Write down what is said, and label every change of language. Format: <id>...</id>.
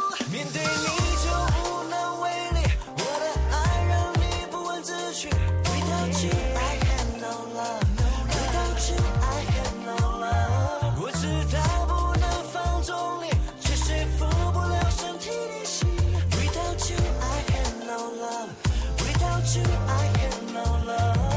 <zh>面对你就无能为力，我的爱让你不问自取。</zh> <en>Without you, I have no love. Without you, I have no love.</en> <zh>我知道不能放纵你，却说服不了身体的心。</zh> <en>Without you, I have no love. Without you, I have no love.</en>